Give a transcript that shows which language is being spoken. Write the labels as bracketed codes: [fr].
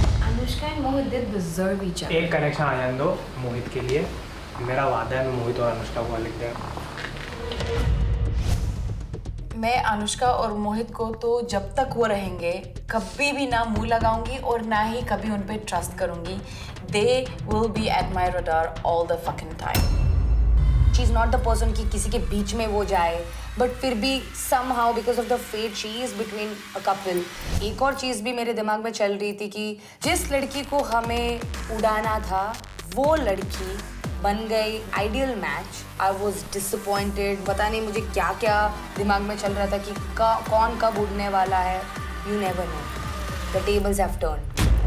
[en] Anushka and Mohit they deserve each other. [hi] एक connection आ जाने दो मोहित के लिए, मेरा वादा है मैं मोहित और अनुष्का को लिख देगा। मैं अनुष्का और मोहित को तो जब तक वो रहेंगे कभी भी ना मुंह लगाऊंगी और ना ही कभी उन पे ट्रस्ट करूंगी। [en] They will be at my radar all the fucking time. She is not the person [hi] कि किसी के बीच में वो जाए, [en] but [hi] फिर भी [en] somehow because of the fate she is between a couple. [hi] एक और चीज़ भी मेरे दिमाग में चल रही थी कि जिस लड़की को हमें उड़ाना था वो लड़की बन गई ideal match. [en] I was disappointed, [hi] पता नहीं मुझे क्या क्या दिमाग में चल रहा था कि कौन कब उड़ने वाला है। [en] You never know, the tables have turned.